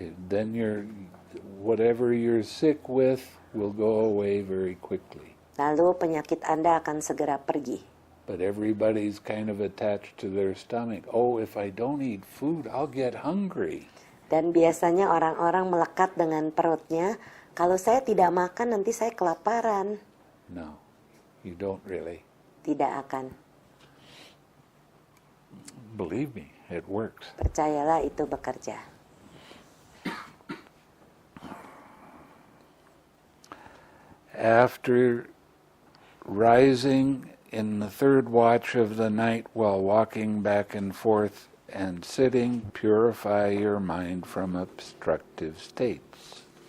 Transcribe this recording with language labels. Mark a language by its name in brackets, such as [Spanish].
[English] Then whatever you're sick with will go away very quickly. [Indonesian] Lalu penyakit Anda akan segera pergi. [English] But everybody's kind of attached to their stomach. Oh, if I don't eat food, I'll get hungry. [Indonesian] Dan biasanya orang-orang melekat dengan perutnya, kalau saya tidak makan nanti saya kelaparan. [English] No, you don't really. [Indonesian] Tidak akan. [English] Believe me, it works. [Indonesian] Percayalah itu bekerja. [English] After rising in the third watch of the night while walking back and forth and sitting, purify your mind from obstructive states.